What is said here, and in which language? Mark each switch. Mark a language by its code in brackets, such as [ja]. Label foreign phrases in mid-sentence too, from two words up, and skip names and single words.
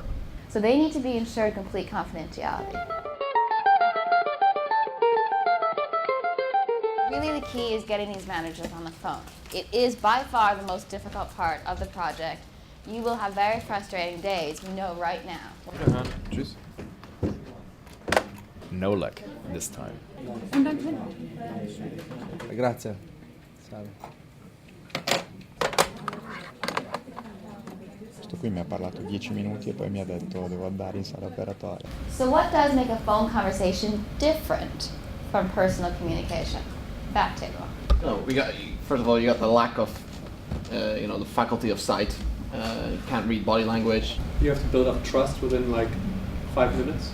[en] So they need to be ensured complete confidentiality. Really the key is getting these managers on the phone. It is by far the most difficult part of the project. You will have very frustrating days, we know right now. Tschüss. No luck this time. [de] Und dann hin. [it] Grazie. Salve. Questo qui mi ha parlato 10 minuti e poi mi ha detto devo andare in sala operatoria. [en] So what does make a phone conversation different from personal communication? Back table. No, first of all, you got the lack of, the faculty of sight. You can't read body language. You have to build up trust within like 5 minutes.